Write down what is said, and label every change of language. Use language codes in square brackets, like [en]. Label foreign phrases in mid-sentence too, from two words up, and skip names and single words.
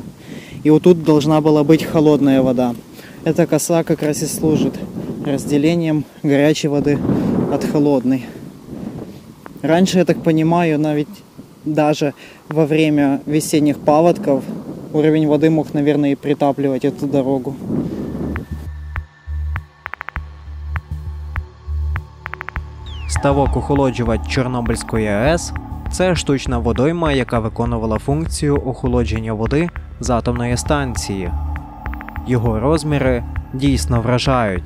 [ru] И вот тут должна была быть холодная вода. Эта коса как раз и служит разделением горячей воды от холодной. Раньше, я так понимаю, даже во время весенних паводков уровень воды мог, наверное, и притапливать эту дорогу. [uk] Ставок-охолоджувач Чорнобильської АЕС – це штучна водойма, яка виконувала функцію охолодження води з атомної станції. Його розміри дійсно вражають.